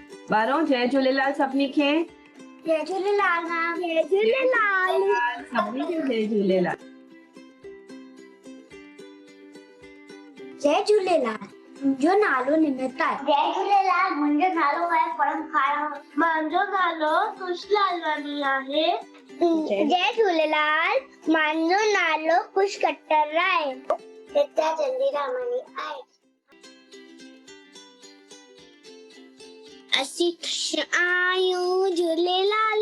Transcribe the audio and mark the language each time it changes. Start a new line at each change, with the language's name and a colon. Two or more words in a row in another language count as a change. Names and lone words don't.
Sindhi: ॿारो जय झूलेलाल सभिनी खे। जय झूलेलाल मैम। जय झूलेलाल सभिनी खे जय झूलेलाल। जय झूलेलाल। मुंहिंजो नालो निमिता आहे। जय झूलेलाल। मुंहिंजो नालो आहे परम खारा। मुंहिंजो नालो कुश लालवानी आहे। जय झूलेलाल। मुंहिंजो नालो कुश कट्टर आहे। नित्या चंदीरामानी आहे। असीं ख़ुश आहियूं झूलेलाल।